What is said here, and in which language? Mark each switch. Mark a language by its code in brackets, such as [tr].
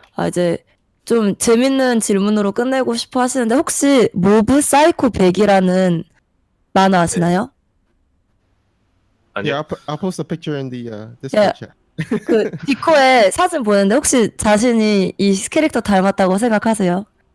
[ko] 이제 좀 재밌는 질문으로 끝내고 싶어 하시는데 혹시 모브 사이코 100이라는 만화 아시나요? 아니요. [en] Yeah, I'll post a picture in the Discord chat. [ko] 그 디코에 사진 보는데 혹시 자신이 이 캐릭터 닮았다고 생각하세요?